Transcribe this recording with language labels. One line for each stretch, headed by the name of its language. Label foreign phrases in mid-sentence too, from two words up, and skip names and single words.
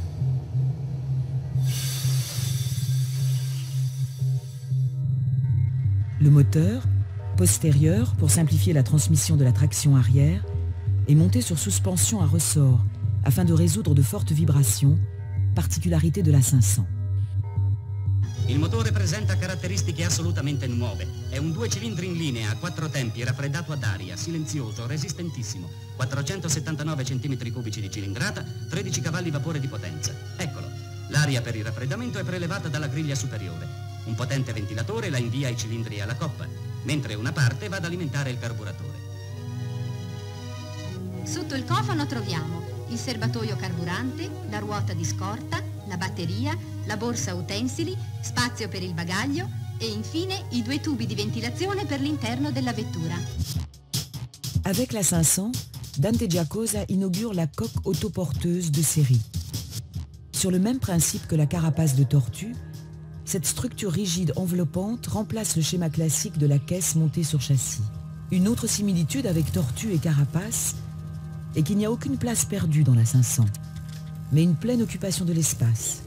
French: Le moteur, postérieur pour simplifier la transmission de la traction arrière, est monté sur suspension à ressort afin de résoudre de fortes vibrations, particularité de la 500.
Italian: Il motore presenta caratteristiche assolutamente nuove. È un 2 cilindri in linea a 4 tempi, raffreddato ad aria, silenzioso, resistentissimo. 479 cm3 di cilindrata, 13 cavalli vapore di potenza. Eccolo. L'aria per il raffreddamento è prelevata dalla griglia superiore. Un potente ventilatore la invia ai cilindri e alla coppa, mentre una parte va ad alimentare il carburatore. Sotto il cofano troviamo il serbatoio carburante, la ruota di scorta, la batteria, la borsa utensili, spazio per il bagaglio e infine i 2 tubi di ventilazione per l'interno della vettura.
French: Avec la 500, Dante Giacosa inaugure la coque autoporteuse de série. Sur le même principe que la carapace de tortue, cette structure rigide enveloppante remplace le schéma classique de la caisse montée sur châssis. Une autre similitude avec tortue et carapace est qu'il n'y a aucune place perdue dans la 500, mais une pleine occupation de l'espace.